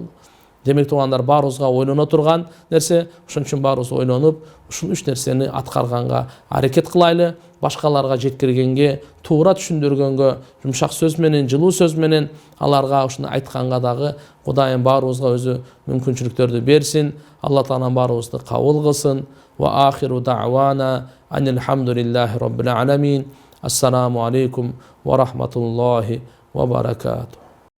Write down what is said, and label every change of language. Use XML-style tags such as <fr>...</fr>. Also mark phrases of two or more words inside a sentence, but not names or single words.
<ky>Демек, туугандар, баарыбызга ойлоно турган нерсе, ошон үчүн баарыбыз ойлонуп, ушул 3 нерсени аткарганга аракет кылайлы. Башкаларга жеткиргенге, туура түшүндүргөнгө, жумшак сөз менен, жылуу сөз менен аларга ушуну айтканга дагы Кудайым баарыбызга өзү мүмкүнчүлүктөрдү берсин. Алла Таала баарыбызды кабыл кылсын.</ky> <ar>وآخر دعوانا أن الحمد لله رب العالمين. السلام عليكم ورحمة الله وبركاته.</ar>